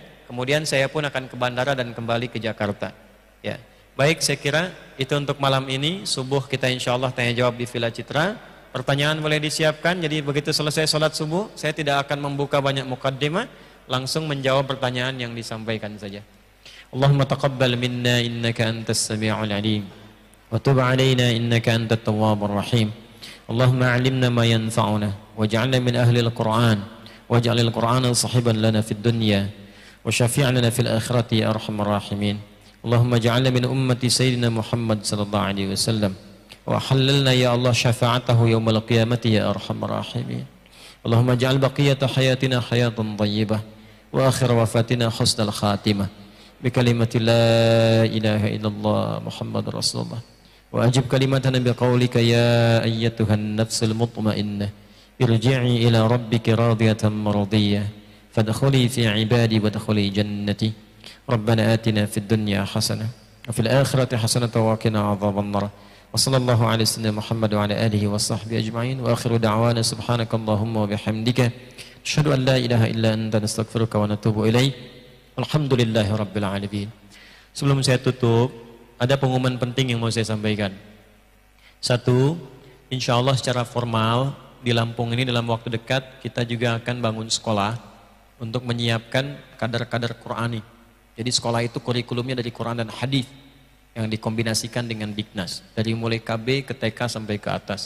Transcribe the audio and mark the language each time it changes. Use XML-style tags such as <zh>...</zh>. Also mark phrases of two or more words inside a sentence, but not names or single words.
<id>Kemudian saya pun akan ke bandara dan kembali ke Jakarta. Ya. Baik, saya kira itu untuk malam ini. Subuh kita</id> <ar>إن شاء الله</ar> <id>tanya jawab di Villa Citra. Pertanyaan boleh disiapkan. Jadi begitu selesai sholat subuh, saya tidak akan membuka banyak mukaddimah, langsung menjawab pertanyaan yang disampaikan saja.</id> <ar>اللهم تقبل منا إنك أنت السميع العليم وتب علينا إنك أنت التواب الرحيم. اللهم علمنا ما ينفعنا واجعلنا من أهل القرآن واجعل القرآن صاحبا لنا في الدنيا وشافعا لنا في الآخرة يا أرحم الراحمين. اللهم اجعلنا من أمة سيدنا محمد صلى الله عليه وسلم وأنلنا يا الله شفاعته يوم القيامة يا أرحم الراحمين. اللهم اجعل بقية حياتنا حياة طيبة وآخر وفاتنا حسن الخاتمة بكلمة لا إله إلا الله محمد رسول الله. وأجب كلمتنا بقولك يا أيتها النفس المطمئنة ارجعي إلى ربك راضية مرضية فادخلي في عبادي وادخلي جنتي. ربنا آتنا في الدنيا حسنة وفي الآخرة حسنة وقنا عذاب النار. وصلى الله على سيدنا محمد وعلى آله وصحبه أجمعين وآخر دعوانا سبحانك اللهم وبحمدك أشهد أن لا إله إلا أنت نستغفرك ونتوب إليك. الحمد لله رب العالمين.</ar> <id>Sebelum saya tutup, ada pengumuman penting yang mau saya sampaikan. Satu,</id> <ar>إن شاء الله</ar> <id>secara formal di Lampung ini dalam waktu dekat kita juga akan bangun sekolah untuk menyiapkan kadar-kadar Qur'ani. Jadi sekolah itu kurikulumnya dari Quran dan hadis yang dikombinasikan dengan Bignas, dari mulai KB ke TK sampai ke atas.</id>